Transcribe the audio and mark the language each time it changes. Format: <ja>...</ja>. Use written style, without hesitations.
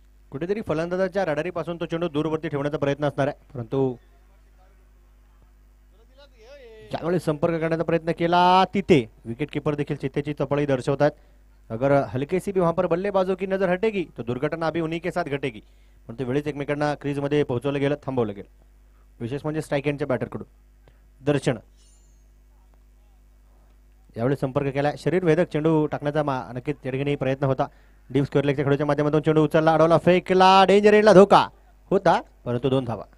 <mr>कुठेतरी फलंदाजाच्या रडारीपासून तो चेंडू दूरवरती ठेवण्याचा प्रयत्न असणार आहे, परंतु त्यावेळेस संपर्क करण्याचा प्रयत्न केला, तिथे विकेट किपर देखील चित्तेची चपळी दर्शवतात.</mr> <hi>अगर हल्के सी भी वहां पर बल्लेबाजों की नजर हटेगी तो दुर्घटना अभी उन्हीं के साथ घटेगी.</hi> <mr>पण ते वेळीच एकमेकांना क्रीजमध्ये पोहोचवलं गेलं, थांबवलं गेलं. विशेष म्हणजे स्ट्राईक एंडच्या बॅटरकडून दर्शन. यावेळी संपर्क केला, शरीर भेदक चेंडू टाकण्याचा नक्कीच त्या ठिकाणी प्रयत्न होता. डीप स्क्वेअर लेगच्या खेळूच्या माध्यमातून चेंडू उचलला, अडवला, फेकला, डेंजर एंडला धोका होता, परंतु 2 धावा.</mr>